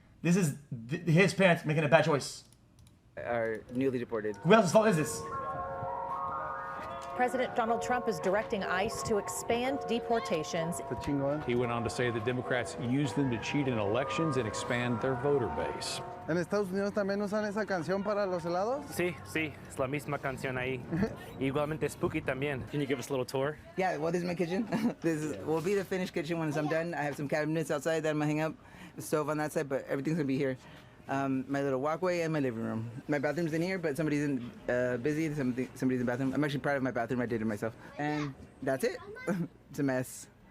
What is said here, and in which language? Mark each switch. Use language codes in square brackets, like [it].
[en] This is his parents making a bad choice. Are newly deported. Who else's fault is this? President Donald Trump is directing ICE to expand deportations. He went on to say the Democrats use them to cheat in elections and expand their voter base. [es] ¿En Estados Unidos también usan esa canción para los helados? Sí, es la misma canción ahí. Igualmente spooky también. [en] Can you give us a little tour? Yeah, well, this is my kitchen. Will be the finished kitchen once I'm done. I have some cabinets outside that I'm gonna hang up, the stove on that side, but everything's gonna be here. My little walkway and my living room. My bathroom's in here, but somebody's in busy. Somebody's in the bathroom. I'm actually proud of my bathroom. I did it myself. And that's it. It's a mess.